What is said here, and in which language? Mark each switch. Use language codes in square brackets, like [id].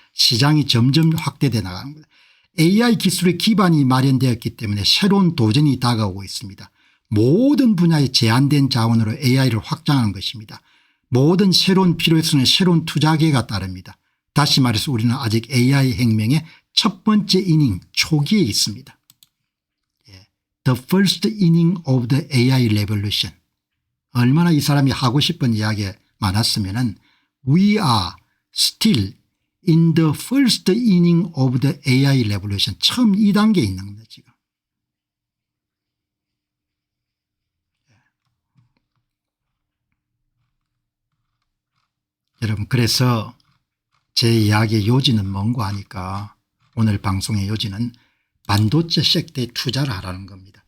[ko] 시장이 점점 확대돼 나가는 겁니다. AI 기술의 기반이 마련되었기 때문에 새로운 도전이 다가오고 있습니다. 모든 분야의 제한된 자원으로 AI를 확장하는 것입니다. 모든 새로운 필요에서는 새로운 투자 기회가 따릅니다. 다시 말해서 우리는 아직 AI 혁명의 첫 번째 이닝 초기에 있습니다. [en] The first inning of the AI revolution. [ko] 얼마나 이 사람이 하고 싶은 이야기가 많았으면은 [en] We are still in the first inning of the AI revolution. [ko] 처음 2단계에 있는 겁니다 지금. 여러분 그래서 제 이야기의 요지는 뭔가 하니까 오늘 방송의 요지는 반도체 섹터에 투자를 하라는 겁니다.